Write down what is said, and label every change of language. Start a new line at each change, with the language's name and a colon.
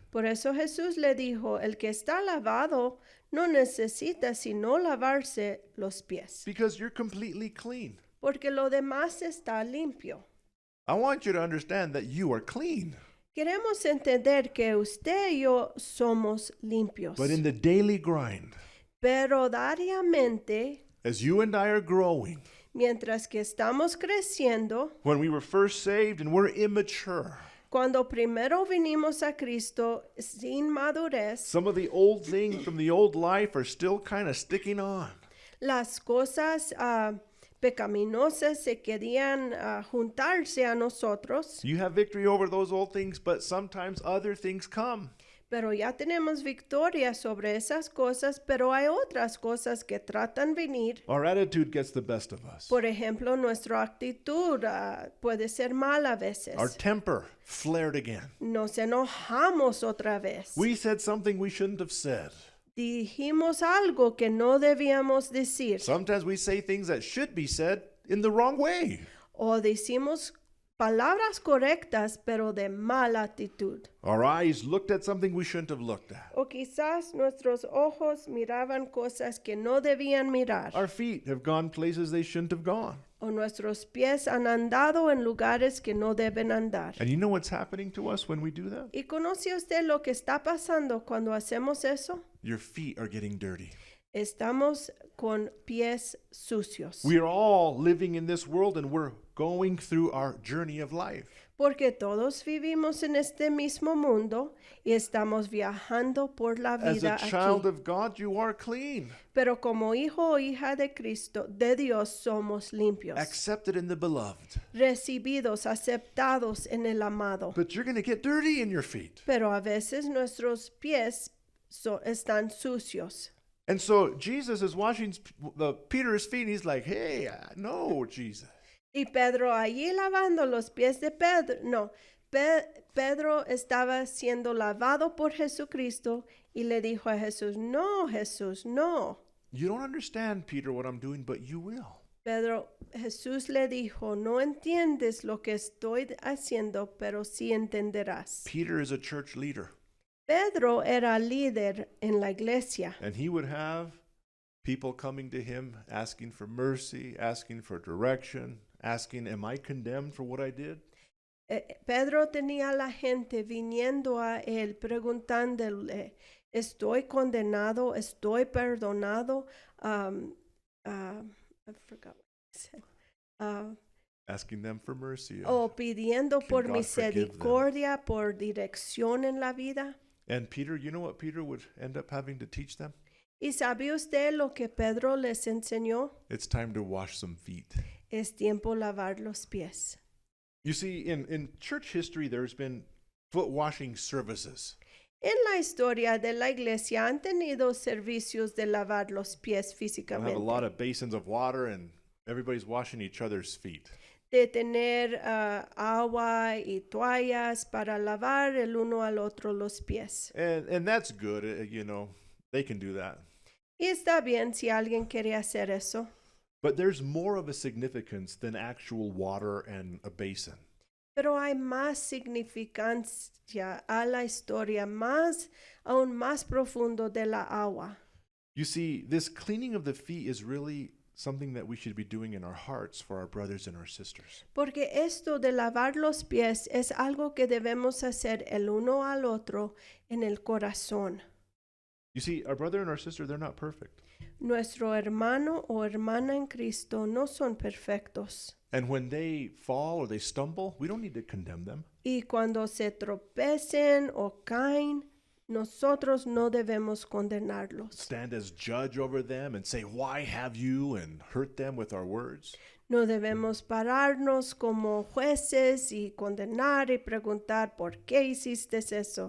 Spanish: Por eso Jesús le dijo, el que está lavado no necesita sino lavarse los pies,
English: Because you're completely clean.
Spanish: porque lo demás está limpio.
English: I want you to understand that you are clean.
Spanish: Queremos entender que usted y yo somos limpios,
English: But in the daily grind,
Spanish: pero diariamente,
English: as you and I are growing,
Spanish: mientras que estamos creciendo,
English: when we were first saved and we're immature,
Spanish: cuando primero vinimos a Cristo sin madurez,
English: some of the old things from the old life are still kind of sticking on.
Spanish: las cosas pecaminosas se querían juntarse a nosotros,
English: You have victory over those old things, but sometimes other things come.
Spanish: pero ya tenemos victoria sobre esas cosas, pero hay otras cosas que tratan venir.
English: Our attitude gets the best of us.
Spanish: Por ejemplo, nuestra actitud puede ser mala a veces.
English: Our temper flared again.
Spanish: Nos enojamos otra vez.
English: We said something we shouldn't have said.
Spanish: Dijimos algo que no debíamos decir.
English: Sometimes we say things that should be said in the wrong way.
Spanish: O decimos palabras correctas, pero de mala actitud.
English: Our eyes looked at something we shouldn't have looked at.
Spanish: O quizás nuestros ojos miraban cosas que no debían mirar.
English: Our feet have gone places they shouldn't have gone.
Spanish: O nuestros pies han andado en lugares que no deben andar.
English: And you know what's happening to us when we do that?
Spanish: ¿Y conoce usted lo que está pasando cuando hacemos eso?
English: Your feet are getting dirty.
Spanish: Estamos con pies sucios.
English: We are all living in this world and we're going through our journey of life.
Spanish: Porque todos vivimos en este mismo mundo y estamos viajando por la
English: As
Spanish: vida
English: a child
Spanish: aquí.
English: of God, you are clean,
Spanish: Pero como hijo o hija de Cristo, de Dios, somos limpios,
English: accepted in the beloved.
Spanish: recibidos, aceptados en el amado.
English: But you're going to get dirty in your feet.
Spanish: Pero a veces nuestros pies están sucios.
English: And so Jesus is washing Peter's feet. And he's like, hey, no, Jesus.
Spanish: Y Pedro allí lavando los pies de Pedro. No, Pedro estaba siendo lavado por Jesucristo y le dijo a Jesús, no, Jesús, no.
English: You don't understand, Peter, what I'm doing, but you will.
Spanish: Jesús le dijo, no entiendes lo que estoy haciendo, pero sí entenderás.
English: Peter is a church leader.
Spanish: Pedro era líder en la iglesia.
English: And he would have people coming to him asking for mercy, asking for direction, asking, am I condemned for what I did?
Spanish: Pedro tenía a la gente viniendo a él preguntándole, ¿estoy condenado? ¿Estoy perdonado?
English: I forgot what I said. Asking them for mercy.
Spanish: Pidiendo por
English: God forgive them?
Spanish: misericordia, por dirección en la vida.
English: And Peter, you know what Peter would end up having to teach them?
Spanish: ¿Y sabe usted lo que Pedro les enseñó?
English: It's time to wash some feet.
Spanish: Es tiempo lavar los pies.
English: You see, in church history, there's been foot washing services.
Spanish: En la historia de la iglesia han tenido servicios de lavar los pies
English: They have a
Spanish: físicamente.
English: lot of basins of water, and everybody's washing each other's feet.
Spanish: De tener agua y toallas para lavar el uno al otro los pies.
English: And that's good, you know, they can do that.
Spanish: Y está bien si alguien quiere hacer eso.
English: But there's more of a significance than actual water and a basin.
Spanish: Pero hay más significancia a la historia, aún más profundo de la agua.
English: You see, this cleaning of the feet is really something that we should be doing in our hearts for our brothers and our sisters.
Spanish: Porque esto de lavar los pies es algo que debemos hacer el uno al otro en el corazón.
English: You see, our brother and our sister, they're not perfect.
Spanish: Nuestro hermano o hermana en Cristo no son perfectos.
English: And when they fall or they stumble, we don't need to condemn them.
Spanish: Y cuando se tropecen o caen, nosotros no debemos condenarlos.
English: Stand as judge over them and say, why have you, and hurt them with our words.
Spanish: No debemos pararnos como jueces y condenar y preguntar por qué hiciste eso.